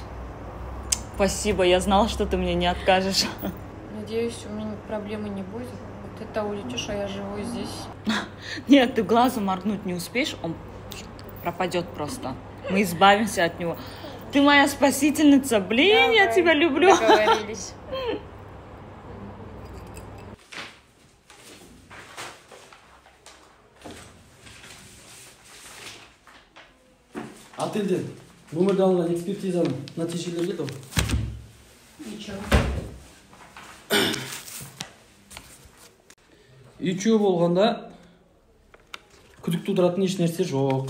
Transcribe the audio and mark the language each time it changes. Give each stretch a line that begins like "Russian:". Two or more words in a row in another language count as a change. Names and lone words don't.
Russian: Спасибо, я знала, что ты мне не откажешь. Надеюсь, у меня проблемы не будет. Ты-то улетишь, а я живу здесь. Нет, ты глазом моргнуть не успеешь, он пропадет просто. Мы избавимся от него. Ты моя спасительница, блин, давай, я тебя люблю. Договорились.
Kazakh: Ателден өмірде алынған экспертизаның нәтижелері еді ғой. Үйчүү болғанда күдік тудыратын еш нәрсе жоқ.